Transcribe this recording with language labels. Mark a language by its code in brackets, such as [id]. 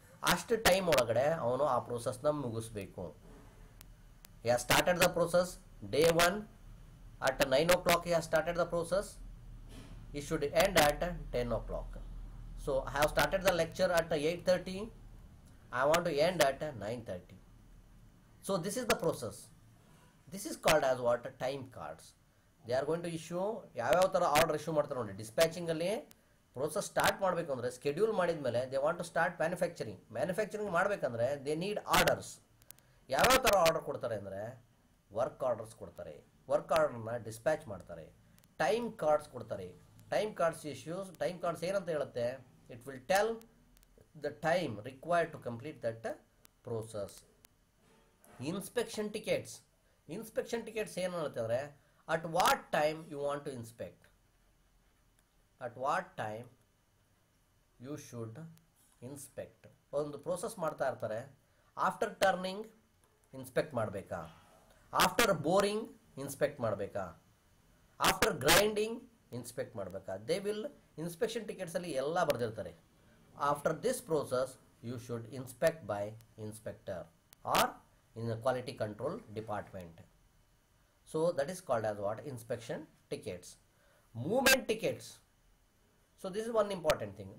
[kn] ಅಷ್ಟು ಟೈಮ್ ಒಳಗಡೆ ಅವನು ಆ ಪ್ರೋಸೆಸ್ನ ಮುಗಿಸ್ಬೇಕು. [en] he has started the process day 1 at 9 o'clock. he has started the process. He should end at 10 o'clock. So I have started the lecture at 8:30. I want to end at 9:30. So this is the process. This is called as what? Time cards. They are going to issue [kn] ಯಾವ್ಯಾವ ಥರ order issue ಮಾಡ್ತಾರೆ ನೋಡಿ. ಡಿಸ್ಪ್ಯಾಚಿಂಗಲ್ಲಿ process start ಮಾಡಬೇಕು ಅಂದರೆ schedule ಮಾಡಿದ ಮೇಲೆ [en] they want to start [kn] manufacturing ಮಾಡಬೇಕಂದ್ರೆ [en] They need orders. [kn] ಯಾವ್ಯಾವ ಥರ ಆರ್ಡರ್ ಕೊಡ್ತಾರೆ ಅಂದರೆ ವರ್ಕ್ ಆರ್ಡರ್ಸ್ ಕೊಡ್ತಾರೆ. ವರ್ಕ್ ಆರ್ಡರ್ನ ಡಿಸ್ಪ್ಯಾಚ್ ಮಾಡ್ತಾರೆ. ಟೈಮ್ ಕಾರ್ಡ್ಸ್ ಕೊಡ್ತಾರೆ. ಟೈಮ್ ಕಾರ್ಡ್ಸ್ ಏನಂತ ಹೇಳುತ್ತೆ? It will tell [en] the time required to complete that process. Inspection tickets [kn] ಏನು ಹೇಳುತ್ತೆ ಅಂದರೆ [en] at what time you want to inspect, at what time you should inspect. [kn] ಒಂದು process ಮಾಡ್ತಾ ಇರ್ತಾರೆ. ಆಫ್ಟರ್ ಟರ್ನಿಂಗ್ ಇನ್ಸ್ಪೆಕ್ಟ್ ಮಾಡಬೇಕಾ, after boring inspect ಮಾಡಬೇಕಾ, after grinding inspect ಮಾಡಬೇಕಾ. [en] they will [kn] inspection ಟಿಕೆಟ್ಸಲ್ಲಿ ಎಲ್ಲ ಬರೆದಿರ್ತಾರೆ. [en] After this process you should inspect by inspector or in the quality control department. So that is called as what? Inspection tickets. Movement tickets. So this is one important thing.